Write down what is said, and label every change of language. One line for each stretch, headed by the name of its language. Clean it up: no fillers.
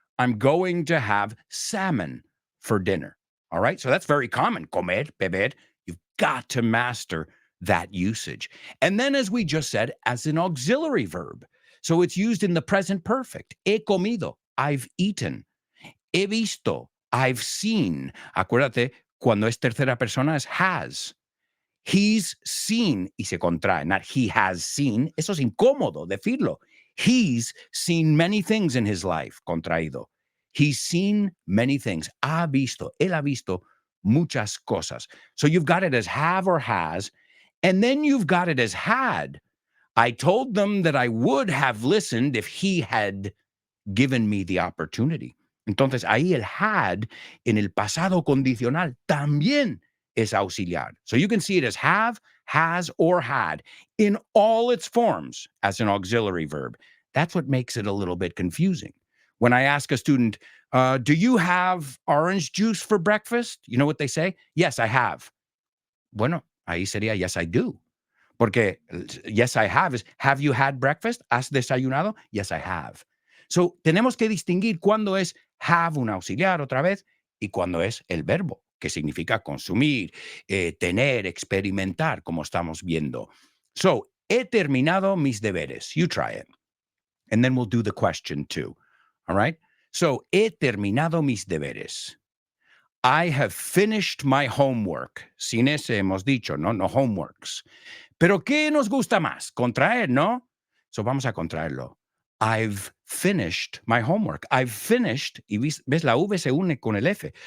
English: I'm going to have salmon for dinner. All right, so that's very common.
Spanish: Comer, beber.
English: You've got to master that usage. And then, as we just said, as an auxiliary verb. So it's used in the present perfect.
Spanish: He comido,
English: I've eaten.
Spanish: He visto,
English: I've seen.
Spanish: Acuérdate, cuando es tercera persona es has.
English: He's seen,
Spanish: y se contrae,
English: not he has seen.
Spanish: Eso es incómodo decirlo.
English: He's seen many things in his life,
Spanish: contraído.
English: He's seen many things.
Spanish: Ha visto, él ha visto muchas cosas.
English: So you've got it as have or has, and then you've got it as had. I told them that I would have listened if he had given me the opportunity.
Spanish: Entonces, ahí el had en el pasado condicional también es auxiliar.
English: So you can see it as have, has, or had in all its forms as an auxiliary verb. That's what makes it a little bit confusing. When I ask a student, do you have orange juice for breakfast? You know what they say? Yes, I have.
Spanish: Bueno, ahí sería
English: yes, I do.
Spanish: Porque
English: yes, I have you had breakfast?
Spanish: ¿Has desayunado?
English: Yes, I have.
Spanish: So, tenemos que distinguir cuándo es have un auxiliar otra vez y cuándo es el verbo, que significa consumir, tener, experimentar, como estamos viendo. So, he terminado mis deberes.
English: You try it. And then we'll do the question too. All right? So,
Spanish: he terminado mis deberes.
English: I have finished my homework.
Spanish: Sin ese hemos dicho, ¿no? No homeworks. Pero ¿qué nos gusta más? Contraer, ¿no? So vamos a contraerlo.
English: I've finished my homework. I've finished,
Spanish: y ves, la V se une con el F.